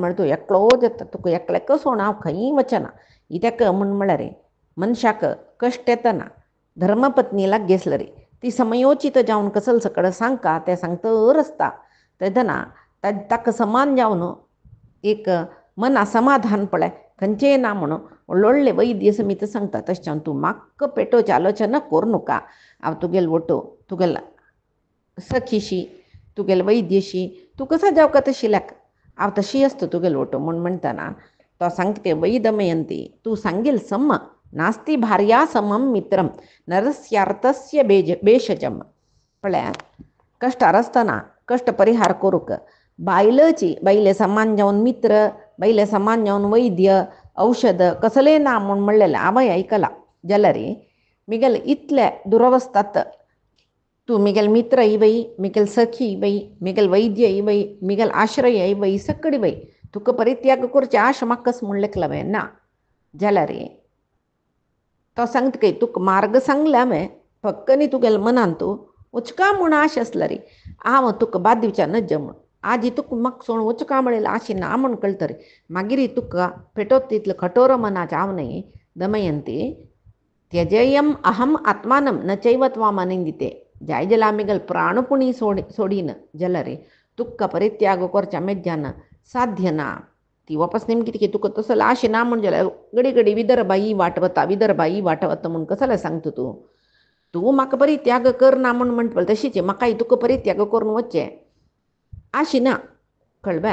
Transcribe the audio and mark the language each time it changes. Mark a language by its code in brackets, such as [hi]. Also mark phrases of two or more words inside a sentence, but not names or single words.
[kok] म्हण तूं एकलो जाता तुका एकल्याक सोण हांव खंय वचना इत्याक म्हण म्हळ्यार रे मनशाक कश्ट येतना धर्मपत्नी लागेसला रे ती समयोचित जावन कसल सकड सांगता ते सांगतर आसता तेदना ताका समान जावन एक मना समाधान पळय खंयचेय ना म्हणून व्हडले वैद्य समीत सांगता तशें तूं म्हाका पेटोवची आलोचना करूं नका हांव तुगेल वटो तुगेल सखीशी तुगेल वैद्यशी तू कसा जावका तशी लाग हांव तशी आसता तुगेल वटो म्हूण म्हणटना तो सांगता की वै दमयंती तू सांगेल [sa] सम नास्ती भार्या समम मित्रम नरस्यार्थस्य बेशजम [kok] पळय कश्टार आसतना कश्ट परिहार करूक बायले समान जावन मित्र बायले समान जावन वैद्य औषध कसले ना म्हूण म्हणलेलें हांवय आयकलां जाल्यार रे मिगेल इतले दुरवस्थात तू मिगेल मित्र इवय मिगेल सखी इवय मिगेल वैद्य इवय मिगेल आश्रय इवय सकड इवय तुका परित्याग करचे आश म्हाकाच म्हूण लेखलां ना जाल्यार रे तो सांगता की तुका मार्ग सांगला हांवें फक्त न्ही तुगेल मनान तूं वचका म्हूण आश आसला रे हांव तुका बाद दिवच्या नज म्हूण आजी तुका म्हाका सोण वचका म्हणलें आशी ना म्हूण कळटा रे मागीर तुका पेटोत तितलें कठोर मनाचें हांव न्ही दमयंती [sa] त्यजेयम अहम आत्मानम न चैव त्वाम अनिंदिते [kok] जाय जाल्यार आमिगेल प्राणपुणी सोडीन जाल्यार रे तुका परित्याग करच्या मेज्जान साध्य ना ती वापस नेमकी कितें तुका तसो आशे ना म्हण जाल्यार घडी घडी विदर्भा ही वाट वता म्हूण कसलें सांगता तूं तूं म्हाका परित्याग करना म्हूण म्हणटा तशीच म्हाकाय तुका परित्याग करून वचचें अशी ना कळबा.